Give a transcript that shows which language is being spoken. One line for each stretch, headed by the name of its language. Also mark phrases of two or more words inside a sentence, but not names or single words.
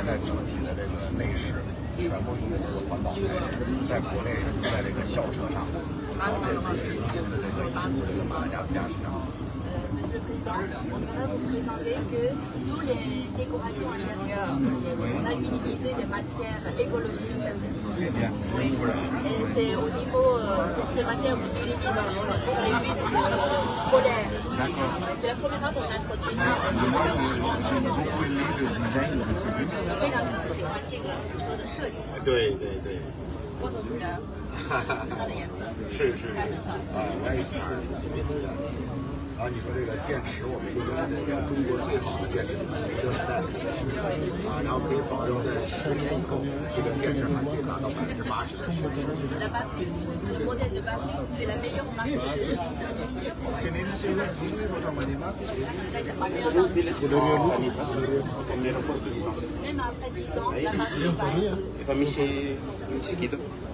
Chinese: 在整体的这个内饰全部用的都是环保材质，在国内用在这个校车上，然后这次也是第一次这个引入这个马达加斯加市场。
French: On va vous présenter que nous, les décorations intérieures, on a utilisé des matières écologiques. Et c'est au niveau, c'est des matières qu'on utilise dans les bus scolaires. C'est la première fois qu'on introduit ça. Oui.
Chinese: 我从这儿看它的颜色，是看知道。我也喜欢。然后你说这个电池，我们用的是这个中国最好的电池版1个时代的电池然后可以保证在10年以后，这个电池还可以达到80%的续航。
French: La batterie, le modèle de batterie, c'est la meilleure marque de chine. Même après 10 ans, la batterie va être...